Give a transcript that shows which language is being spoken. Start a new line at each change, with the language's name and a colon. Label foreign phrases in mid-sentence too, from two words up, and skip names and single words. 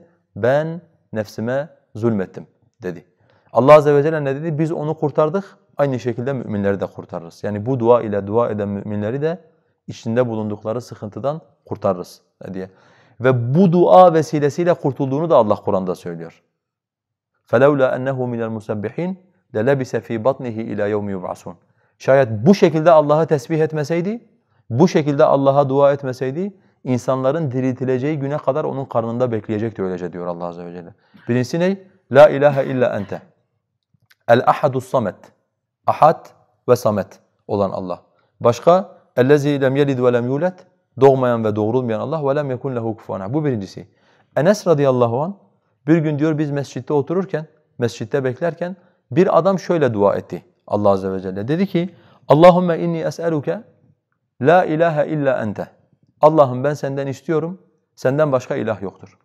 Turkish: Ben nefsime zulmettim dedi. Allah Azze ve Celle ne dedi? Biz onu kurtardık. Aynı şekilde müminleri de kurtarırız. Yani bu dua ile dua eden müminleri de içinde bulundukları sıkıntıdan kurtarırız diye. Ve bu dua vesilesiyle kurtulduğunu da Allah Kur'an'da söylüyor.
Arabic: فَلَوْلَا أَنَّهُ مِنَ الْمُسَبِّحِينَ لَلَبِسَ ف۪ي بَطْنِهِ اِلَى يَوْمِ يُبْعَثُونَ.
Turkish: Şayet bu şekilde Allah'ı tesbih etmeseydi, bu şekilde Allah'a dua etmeseydi, insanların diriltileceği güne kadar onun karnında bekleyecekti öylece diyor Allah Azze ve Celle. Birincisi ne?
Arabic: لا إله إلا أنت الأحد الصمد.
Turkish: Ahad ve samet olan Allah. Başka?
Arabic: اَلَّذ۪ي لَمْ يَلِدْ وَلَمْ يُولَدْ.
Turkish: Doğmayan ve doğurulmayan Allah.
Arabic: وَلَمْ يَكُنْ لَهُ كُفُوًا اَحَدٌ.
Turkish: Bu birincisi. Enes
Arabic: رضي الله عنه
Turkish: bir gün diyor biz mescitte otururken, mescitte beklerken bir adam şöyle dua etti Allah Azze ve Celle. Dedi ki
Arabic: اللهم إني أسألك لا إله إلا أنت.
Turkish: Allah'ım ben senden istiyorum, senden başka ilah yoktur.